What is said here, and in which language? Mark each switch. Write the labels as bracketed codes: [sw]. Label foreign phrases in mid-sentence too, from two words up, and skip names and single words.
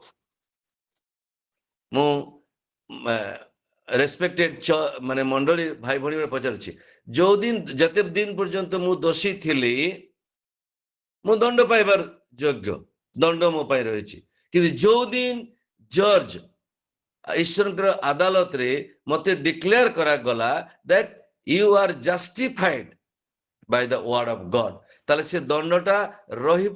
[or] ମୁଁ ରେସପେକ୍ଟେଡ ମାନେ ମଣ୍ଡଳୀ ଭାଇ ଭଉଣୀ ପଚାରୁଛି, ଯୋଉ ଦିନ ଯେତେ ଦିନ ପର୍ଯ୍ୟନ୍ତ ମୁଁ ଦୋଷୀ ଥିଲି, ମୁଁ ଦଣ୍ଡ ପାଇବାର ଯୋଗ୍ୟ, ଦଣ୍ଡ ମୋ ପାଇଁ ରହିଛି। କିନ୍ତୁ ଯୋଉ ଦିନ ଜର୍ଜ ଈଶ୍ୱରଙ୍କର ଆଦାଲତରେ ମତେ ଡିକ୍ଲେୟାର କରାଗଲା [en] that you are justified by the word of God। [or] ତାହେଲେ ସେ ଦଣ୍ଡଟା ରହିବ।